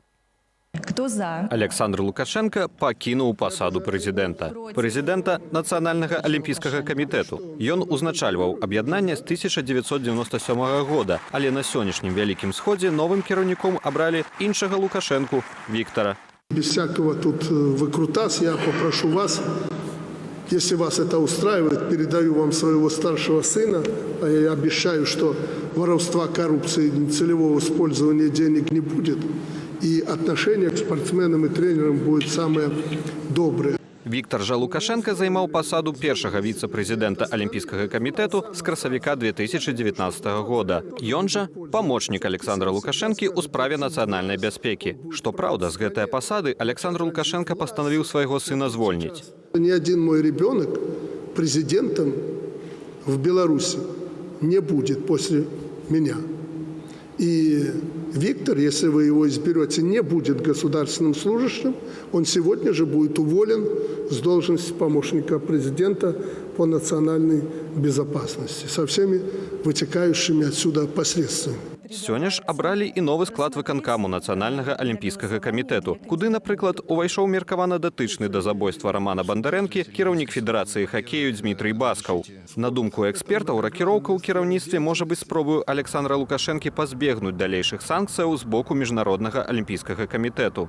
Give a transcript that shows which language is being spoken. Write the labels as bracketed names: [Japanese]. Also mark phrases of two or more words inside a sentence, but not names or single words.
[Russian] Кто за? [Belarusian] Александр Лукашенко пакінуў пасаду прэзідэнта. Прэзідэнта Нацыянальнага алімпійскага камітэту. Ён узначальваў аб'яднанне з 1997 года, але на сённяшнім вялікім сходзе новым кіраўніком абралі іншага Лукашенку Віктора. [Russian] Без всякого тут выкрутас я попрошу вас, если вас это устраивает, передаю вам своего старшего сына. Я обещаю, что воровства, коррупции, нецелевого использования денег не будет. И отношение к спортсменам и тренерам будет самое доброе. [Belarusian] Віктор жа Лукашенко займаў пасаду першага віцэ-прэзідэнта Алімпійскага камітэту з красавіка 2019 года. Ён жа памочнік Александра Лукашэнкі ў справе нацыянальнай бяспекі. Што праўда, з гэтай пасады Александр Лукашенко пастанавіў свайго сына звольніць. [Russian] Ни один мой ребенок президентом в Беларуси не будет после меня. И Виктор, если вы его изберете, не будет государственным служащим. Он сегодня же будет уволен с должности помощника президента по национальной безопасности со всеми вытекающими отсюда последствиями. [Belarusian] Сёння ж абралі і новы склад выканкаму Нацыянальнага алімпійскага камітэту, куды, напрыклад, увайшоў меркавана датычны да забойства Рамана Бандарэнкі кіраўнік Федэрацыі хакею Дмітрый Баскаў. На думку экспертаў, ракіроўка ў кіраўніцтве можа быць спробаю Александра Лукашэнкі пазбегнуць далейшых санкцыяў з боку Міжнароднага алімпійскага камітэту.